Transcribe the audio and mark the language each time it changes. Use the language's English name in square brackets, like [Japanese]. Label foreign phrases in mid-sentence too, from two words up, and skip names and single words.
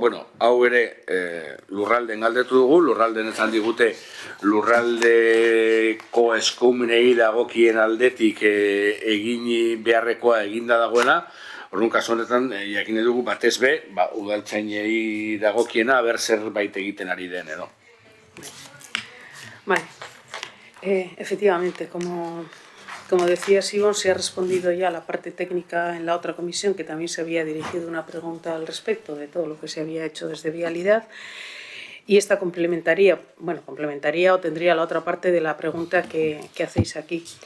[Basque] Bueno, hau ere lurralden galdetu dugu, lurralden esan digute lurraldeko eskumenei dagokien aldetik egin beharrekoa eginda dagoela. Orduan kasu honetan, jakin dugu batez be, udaltzainei dagokiena ber zerbait egiten ari den edo. [Spanish] Vale. Efectivamente, como decía Sibon, se ha respondido ya a la parte técnica en la otra comisión, que también se había dirigido una pregunta al respecto de todo lo que se había hecho desde Vialidad. Y esta complementaría o tendría la otra parte de la pregunta que hacéis aquí.